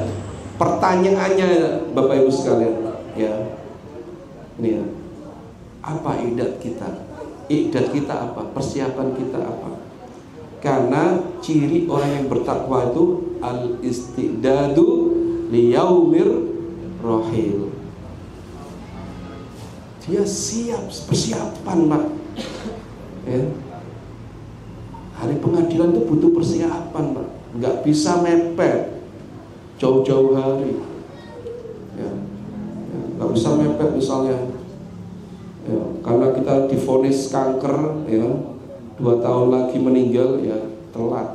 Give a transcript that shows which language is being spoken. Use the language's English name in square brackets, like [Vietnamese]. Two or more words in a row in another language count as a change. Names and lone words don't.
[Indonesian] Pertanyaannya Bapak Ibu sekalian, ya. Ini ya. Apa i'dad kita? I'dad kita apa? Persiapan kita apa? Karena ciri orang yang bertakwa itu [Arabic] الاستعداد ليوم الرحيل. [Indonesian] Dia siap, persiapan Pak ya. Hari pengadilan itu butuh persiapan Pak, nggak bisa mepet jauh-jauh hari ya. Nggak bisa mepet misalnya ya, karena kita divonis kanker ya, 2 tahun lagi meninggal ya, telat.